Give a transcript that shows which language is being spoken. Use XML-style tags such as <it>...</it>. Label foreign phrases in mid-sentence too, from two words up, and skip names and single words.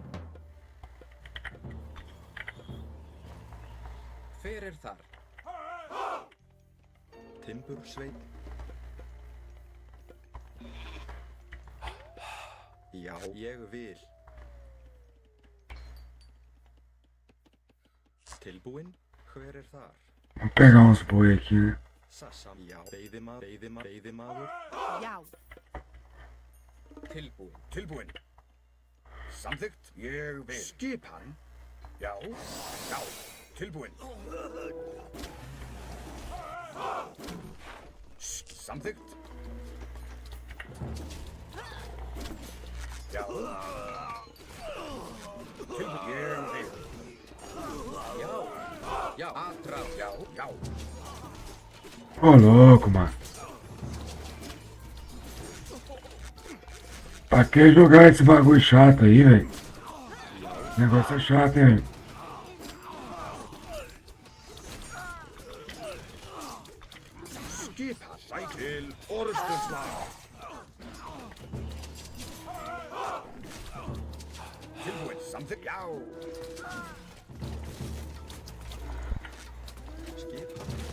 <is>Hver er þar? Timbursveit. Já, ég vil. Tilbúin. Hver er þar?</is> <pt>Vamos pegar uns boi aqui, né?</pt> <is>Sassam. Já, veiðimaður. Já. Tilbúin. Tilbúin. Samþykkt. Ég vil. Skipan. Já. Já. Tilbúin. Samþykkt. Já. Tilbúin. Ég vil. Já. Já, atrás. Já. Já.</is> <pt>Ô louco, mano. Pra que jogar esse bagulho chato aí, velho? O negócio é chato, hein, velho?</pt> <is>Skipan. Sæk til orðstöðslag. Tilbúin. Samþykkt. Já. Skipan.</is>